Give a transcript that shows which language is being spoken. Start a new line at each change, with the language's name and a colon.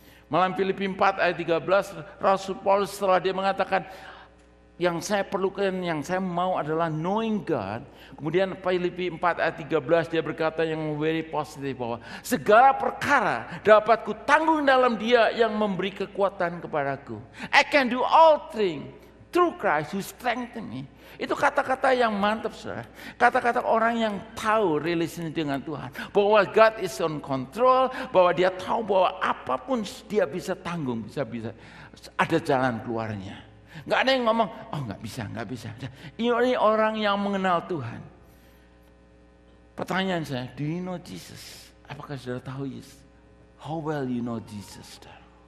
Indonesian: Malam Filipi 4 ayat 13, Rasul Paulus setelah dia mengatakan, yang saya perlukan, yang saya mau adalah
English: knowing God.
Indonesian: Kemudian Filipi 4 ayat 13 dia berkata yang very positif bahwa segala perkara dapat ku tanggung dalam Dia yang memberi kekuatan kepadaku.
English: I can do all things through Christ who strengthen me.
Indonesian: Itu kata-kata yang mantap, saudara. Kata-kata orang yang tahu relasi dengan Tuhan. Bahwa
English: God is on control,
Indonesian: bahwa dia tahu bahwa apapun dia bisa tanggung, bisa ada jalan keluarnya. Nggak ada yang ngomong, oh nggak bisa. Ini orang yang mengenal Tuhan. Pertanyaan saya,
English: do you know Jesus?
Indonesian: Apakah saudara tahu Yesus?
English: How well you know Jesus, saudara?